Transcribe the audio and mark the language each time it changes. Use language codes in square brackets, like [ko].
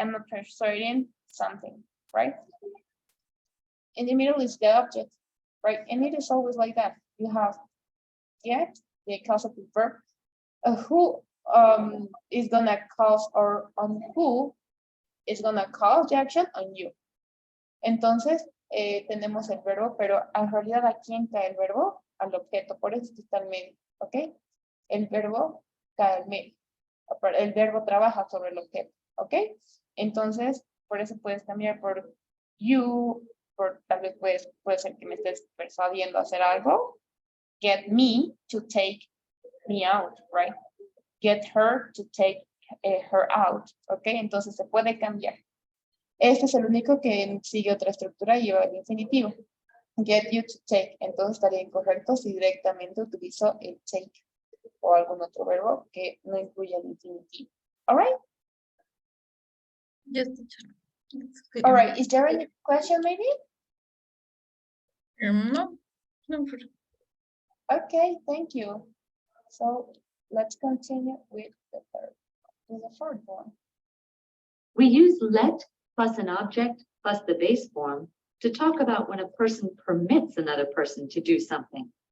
[en] I'm not persuading something, right? In the middle is the object, right? And it is always like that. You have get, the causative verb, who is gonna cause, or on who is gonna cause the action, on you. [es] Entonces, tenemos el verbo, pero en realidad, ¿a quién cae el verbo? Al objeto, por eso está al medio, ¿ok? El verbo cae al medio. El verbo trabaja sobre el objeto, ¿ok? Entonces, por eso puedes cambiar por you, por tal vez puede ser que me estés persuadiendo a hacer algo. [en] Get me to take me out, right? Get her to take her out, ¿ok? [es] Entonces se puede cambiar. Este es el único que sigue otra estructura y lleva el infinitivo. [en] Get you to take. [es] Entonces estaría incorrecto si directamente utilizo el take o algún otro verbo que no incluya el infinitivo. [en] All right? Yes, teacher. All right. Is there any question maybe? No. Okay, thank you. So let's continue with the third one. We use let plus an object plus the base form to talk about when a person permits another person to do something.